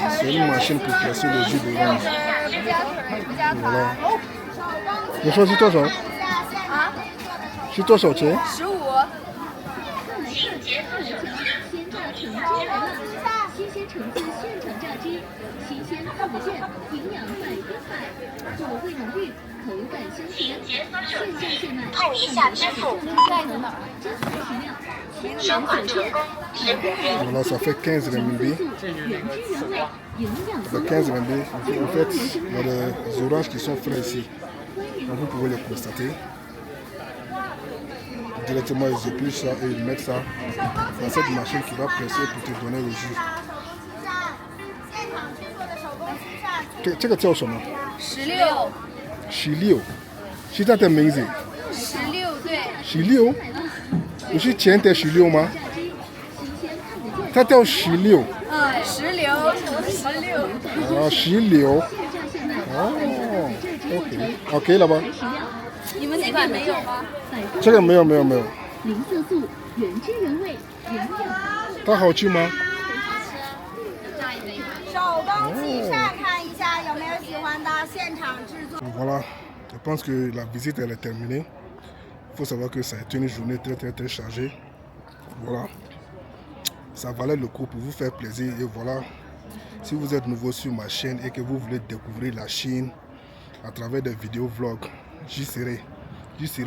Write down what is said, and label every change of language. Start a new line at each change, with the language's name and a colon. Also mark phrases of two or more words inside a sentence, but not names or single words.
French: C'est une machine pour presser le jus d'orange. Voilà.
Chinese: 你说是多少？是多少钱 15。新鲜橙子现场榨汁，新鲜泡子馅，营养100%，果味浓郁，口感香甜，现榨现卖，碰一下支付，真材实料，收款成功
French: ？Voilà, ça fait 15 renminbi. 15 renminbi. En fait, il y a des oranges qui sont frais ici. Donc vous pouvez les constater. Directement, ils épluchent ça et ils mettent ça dans cette machine qui va presser pour te donner le jus.
Chinese: 这个叫什么 16。 16，是它的名字。 16，对。 16，不是前的16吗？它叫16。 16。啊，16。哦 ，OK 了吧？你们那边没有吗？这个没有。零色素，原汁原味，营养。它好吃吗？手工漆上看一下有没有喜欢的，现场制作。
French: Voilà, je pense que la visite elle est terminée. Il faut savoir que ça a été une journée très chargée. Voilà, ça valait le coup pour vous faire plaisir. Et voilà, si vous êtes nouveau sur ma chaîne et que vous voulez découvrir la Chine à travers des vidéos vlogs, j'y serai là pour vous.